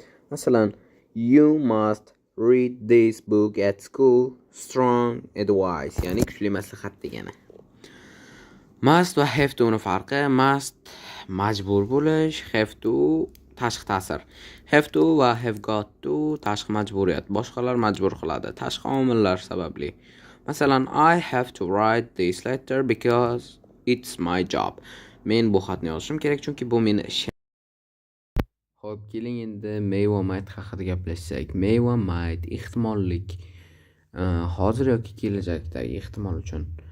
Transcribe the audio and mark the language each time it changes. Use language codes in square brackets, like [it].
[en] Masalan, you must read this book at school. Strong advice, [uz] ya'ni kuchli maslahat degani. Must va have to ni farqi. Must majbur bo'lish, have to tashqi ta'sir. Have to va have got to tashqi majburiyat. Boshqalar majbur qiladi, tashqi omillar sababli. [en] Masalan, I have to write this letter because it's my job. [uz] Men bu xatni yozishim kerak chunki bu meni ishim. Xo'p, keling endi may va might haqida gaplashsak. May va might ehtimollik. Hozir yoki kelajakdagi ehtimol uchun.